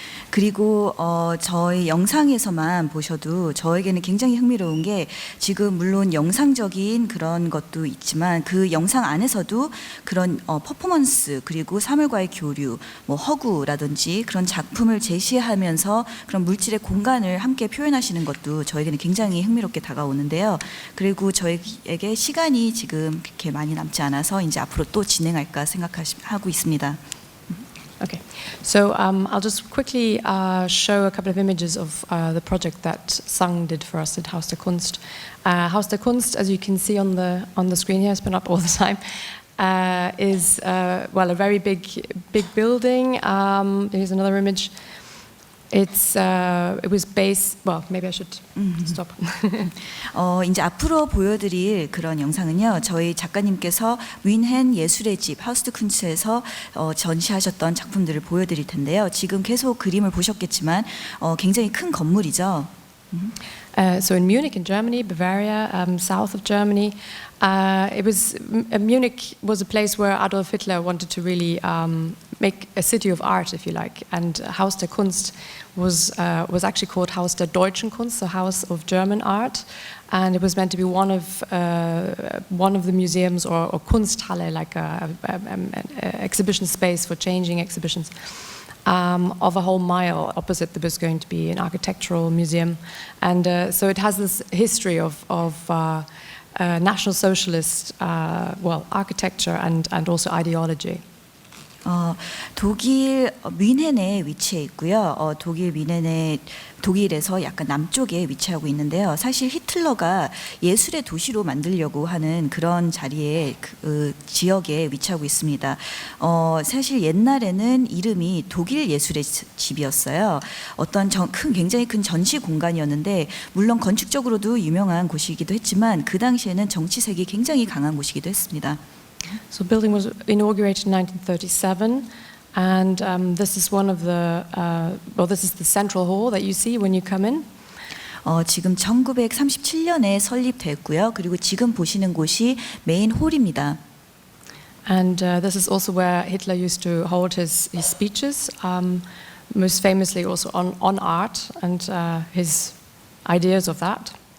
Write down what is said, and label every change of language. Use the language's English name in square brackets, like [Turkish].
[Korean] 그리고 저희 영상에서만 보셔도 저에게는 굉장히 흥미로운 게 지금 물론 영상적인 그런 것도 있지만 그 영상 안에서도 그런 퍼포먼스 그리고 사물과의 교류, 뭐 허구라든지 그런 작품을 제시하면서 그런 물질의 공간을 함께 표현하시는 것도 저에게는 굉장히 흥미롭게 다가오는데요. 그리고 저에게 시간이 지금 그렇게 많이 남지 않아서 이제 앞으로 또 진행할까 생각하고 있습니다. [English] Okay, so I'll just quickly show a couple of images of the project that Sang did for us at Haus der Kunst. Haus der Kunst, as you can see on the screen here, it's been up all the time, is a very big building. Here's another image. It was based. Well, maybe I should stop. [Korean] 이제 앞으로 보여드릴 그런 영상은요. 저희 작가님께서 뜀헨 예술의 집 하우스 대 쿤스트에서 전시하셨던 작품들을 보여드릴 텐데요. 지금 계속 그림을 보셨겠지만 굉장히 큰 건물이죠. [English] So in Munich, in Germany, Bavaria, south of Germany, Munich was a place where Adolf Hitler wanted to really make a city of art, if you like. And Haus der Kunst was actually called Haus der Deutschen Kunst, so House of German Art, and it was meant to be one of the museums or Kunsthalle, like an exhibition space for changing exhibitions. Of a whole mile opposite. There was going to be an architectural museum, and so it has this history of National Socialist, architecture and also ideology. [Korean] 독일 뮌헨에 위치해 있고요. 독일 뮌헨에 독일에서 약간 남쪽에 위치하고 있는데요. 사실 히틀러가 예술의 도시로 만들려고 하는 그런 자리에 그 지역에 위치하고 있습니다. 사실 옛날에는 이름이 독일 예술의 집이었어요. 어떤 굉장히 큰 전시 공간이었는데 물론 건축적으로도 유명한 곳이기도 했지만 그 당시에는 정치색이 굉장히 강한 곳이기도 했습니다. [English] So the building was inaugurated in 1937, and this is one of this is the central hall that you see when you come in. [Korean] 지금 1937년에 설립됐고요. 그리고 지금 보시는 곳이 메인 홀입니다. [English] And this is also where Hitler used to hold his speeches, most famously also on art and his ideas of that.